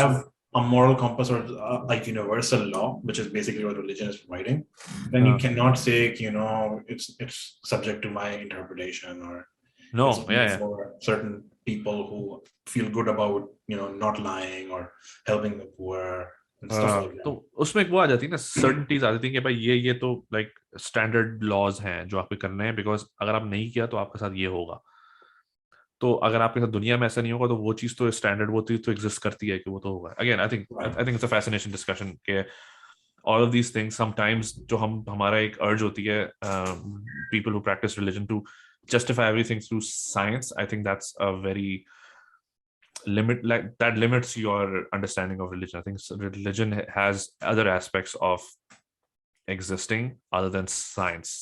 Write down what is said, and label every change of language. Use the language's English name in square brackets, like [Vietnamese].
[English] have a moral compass or like universal law, which is basically what religion is providing, then you cannot say, it's subject to my interpretation or it's No, only yeah, yeah. for certain people who feel good about, not lying or helping the poor and stuff like [Hindi] तो [English] that. [Hindi] उसमें एक वो आ जाती है ना, सर्टेनिटीज आ जाती है कि भाई ये तो [English] like standard laws [Hindi] हैं जो आपके करने हैं, बिकॉज अगर आप नहीं किया तो आपके साथ ये होगा. तो अगर आपके साथ दुनिया में ऐसा नहीं होगा तो वो चीज तो स्टैंडर्ड, वो चीज तो एग्जिस्ट करती है कि वो तो होगा. [English] again I think it's a fascination discussion के all of these things sometimes [Hindi] जो हमारा एक [English] urge होती है, people who practice religion to justify everything through science. I think that's a very like that limits your understanding of religion. I think religion has other aspects of existing other than science.